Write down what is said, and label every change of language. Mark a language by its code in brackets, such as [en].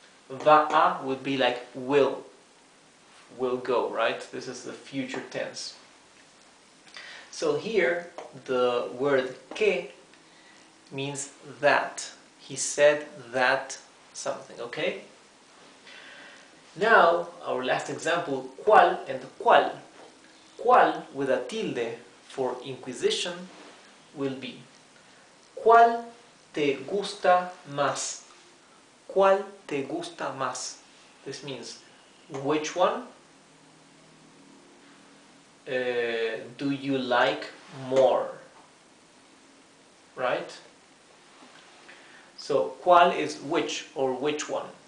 [es] Va a [en] would be like will go, right? This is the future tense. So here the word que means that. He said that something, okay? Now, our last example, cuál and cuál. Cuál with a tilde for inquisition will be [es] ¿cuál te gusta más? ¿Cuál te gusta más? [en] This means which one do you like more? Right? So, ¿cuál is which or which one?